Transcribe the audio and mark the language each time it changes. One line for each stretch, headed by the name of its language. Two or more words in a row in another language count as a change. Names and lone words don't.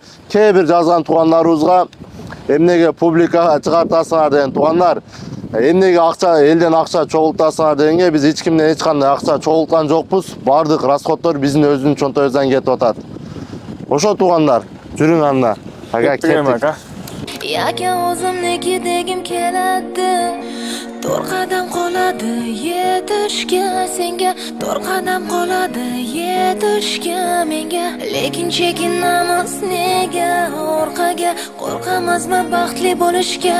Kyrgyz: Кээ бир жазган туугандарыбызга эмнеге публикага чыгартасыңар деген туугандар, эмнеге акча элден акча чогултасыңар дегенге биз эч кимден эч кандай акча чогулткан жокпуз. Бардык расходдор биздин өзүнүн чонтоюбуздан кетип атат. Ошо туугандар, жүрүң анда. Ага, кеттик.
Uzbek: Yakan o'zimniki degim keladi, to'rqadan qoladi yetishga senga, to'r qadam qoladi yetishga menga. Lekin chekinamiz nega orqaga, qo'rqamizmi baxtli bo'lishga?